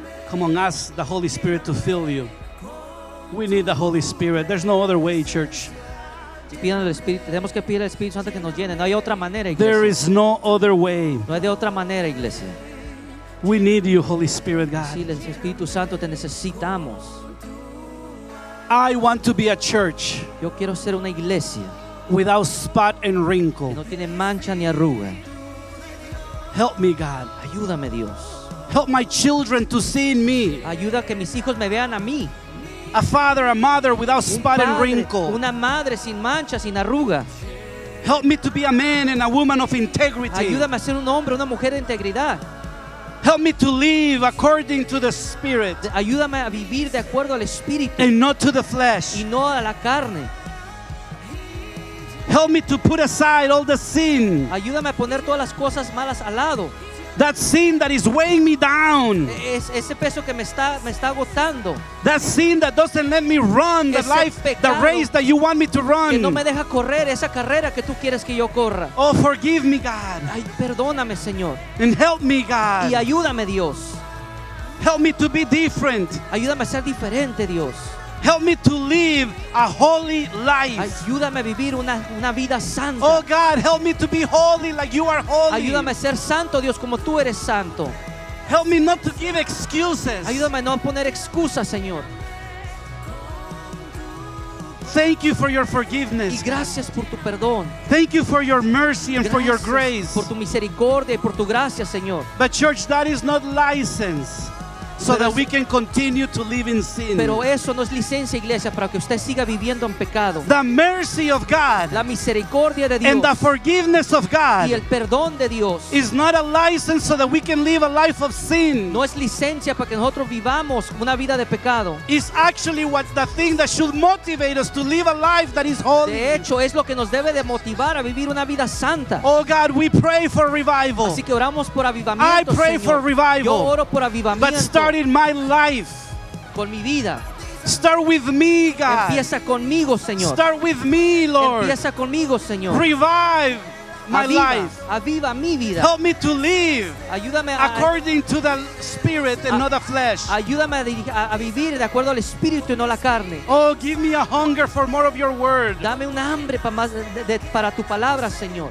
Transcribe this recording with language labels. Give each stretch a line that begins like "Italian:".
English: Come on, ask the Holy Spirit to fill you. We need the Holy Spirit. There's no other way, church.
Spanish: Si pidan al Espíritu, tenemos que pedir al Espíritu Santo que nos llene. No hay otra manera,
English: There
Spanish: iglesia.
English: is no other way.
Spanish: No hay de otra manera, iglesia.
English: We need you, Holy Spirit God.
Spanish: Sí, el Espíritu Santo, te necesitamos.
English: I want to be a church
Spanish: Yo quiero ser una iglesia
English: without spot and
Spanish: que
English: wrinkle.
Spanish: no tiene mancha ni arruga.
English: Help me, God.
Spanish: Ayúdame, Dios.
English: Help my children to see in me
Spanish: Ayuda a que mis hijos me vean a mí.
English: a father, a mother without
Spanish: Un
English: spot and
Spanish: padre,
English: wrinkle.
Spanish: una madre sin mancha, sin arruga.
English: Help me to be a man and a woman of integrity.
Spanish: Ayúdame a ser un hombre, una mujer de integridad.
English: Help me to live according to the Spirit
Spanish: Ayúdame a vivir de acuerdo al Espíritu
English: and not to the flesh.
Spanish: y no a la carne.
English: Help me to put aside all the sin,
Spanish: Ayúdame a poner todas las cosas malas al lado.
English: that sin that is weighing me down,
Spanish: Es ese peso que me está agotando,
English: that sin that doesn't let me run the
Spanish: Ese
English: life, the
Spanish: pecado
English: race that you want me to
Spanish: que no me
English: run.
Spanish: deja correr esa carrera que tú quieres que yo corra.
English: Oh, forgive me, God,
Spanish: Ay, perdóname, Señor.
English: and help me,
Spanish: Y
English: God.
Spanish: ayúdame, Dios.
English: Help me to be different.
Spanish: Ayúdame a ser diferente, Dios.
English: Help me to live a holy life.
Spanish: Ayúdame a vivir una vida santa.
English: Oh, God, help me to be holy like you are holy.
Spanish: Ayúdame a ser santo, Dios, como tú eres santo.
English: Help me not to give excuses.
Spanish: Ayúdame a no poner excusas, Señor.
English: Thank you for your
Spanish: Y
English: forgiveness.
Spanish: gracias por tu perdón.
English: Thank you for your mercy and for your
Spanish: Gracias
English: grace.
Spanish: por tu misericordia y por tu gracia, Señor.
English: But church, that is not license so
Spanish: Pero
English: that es- we can continue to live in sin.
Spanish: Pero eso no es licencia, iglesia, para que usted siga viviendo en pecado.
English: The mercy of God
Spanish: La misericordia de Dios
English: and the forgiveness of
Spanish: y
English: God
Spanish: el perdón de Dios
English: is not a license so that we can live a life of sin.
Spanish: no es licencia para que nosotros vivamos una vida de pecado.
English: It's actually what the thing that should motivate us to live a life that is holy.
Spanish: De hecho, es lo que nos debe de motivar a vivir una vida santa.
English: Oh God, we pray for revival.
Spanish: Así que oramos por
English: I
Spanish: avivamiento,
English: pray
Spanish: Señor.
English: for revival.
Spanish: Yo oro por
English: But
Spanish: avivamiento
English: start in my life.
Spanish: con mi vida.
English: Start with me, God.
Spanish: Empieza conmigo, Señor.
English: Start with me, Lord.
Spanish: Empieza conmigo, Señor.
English: Revive my
Spanish: Aviva,
English: life.
Spanish: aviva mi vida.
English: Help me to live
Spanish: Ayúdame a,
English: according to the Spirit and not the flesh.
Spanish: ayúdame a vivir de acuerdo al Espíritu y no la carne.
English: Oh, give me a hunger for more of your word.
Spanish: Dame una hambre para tu palabra, Señor.